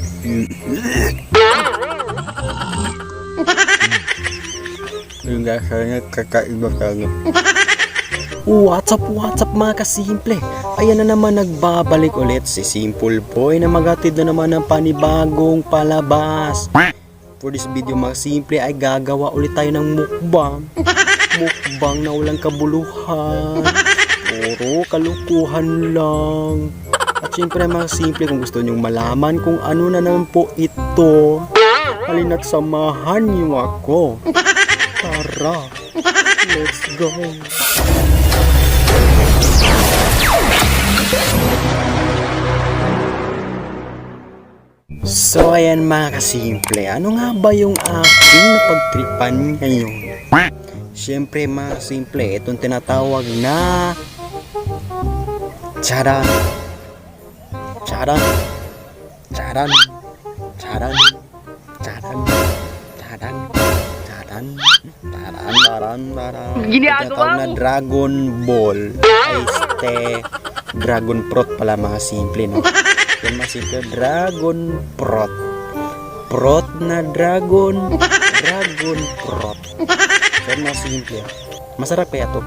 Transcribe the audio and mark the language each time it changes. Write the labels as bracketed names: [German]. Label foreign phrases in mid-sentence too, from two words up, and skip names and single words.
[Filipino] Yung lasanya kakaiba talaga. [English] What's up [Filipino] mga kasimple? Ayan na naman nagbabalik ulit si Simple Boy na maghatid na naman ng panibagong palabas. [English] For this video [Filipino] mga simple ay gagawa ulit tayo ng mukbang. Mukbang na walang kabuluhan. Puro kalukuhan lang. At syempre mga simple, kung gusto nyong malaman kung ano na naman po ito, halina't samahan niyo ako. Tara, [English] let's go. [Filipino] So ayan mga kasimple, ano nga ba yung aking napagtripan ngayon? Siyempre mga simple, itong tinatawag na charan. Charan. Charan. Charan. Charan. Charan. Charan. Taran, taran, taran. Tinatawag na Dragon Ball. Ay, Dragon Prot pala mga simple, no? Yan mga simple, Dragon Prot. Prot na Dragon. Dragon Prot. Yan mga simple. Masarap kaya to.